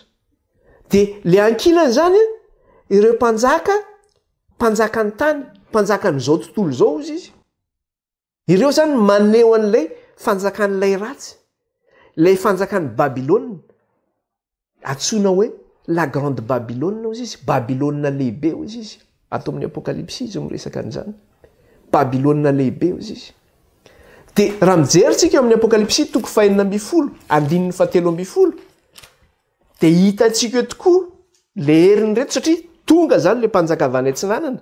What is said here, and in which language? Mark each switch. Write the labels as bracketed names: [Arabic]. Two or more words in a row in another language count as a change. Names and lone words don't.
[Malagasy] Dia le ankilany zany ireo mpanjakany tany, mpanjakan'izao tontolo izao izy. Ireo zany maneho an'ilay fanjakan'ilay ratsy. Ilay fanjakan'ny Babilôna antsoina hoe [French] la grande Babylone [Malagasy] hozy izy. Babilôna lehibe hozy izy. Ato amin'ny apokalipsy izy miresaka an'izany. Babilôna lehibe hozy izy. Dia raha mijery tsika eo amin'ny apokalipsy toko 4:10, andininy 7:10, dia hitantsika eo tokoa le heriny reto satria tonga zany le mpanjaka avy any Atsinanana.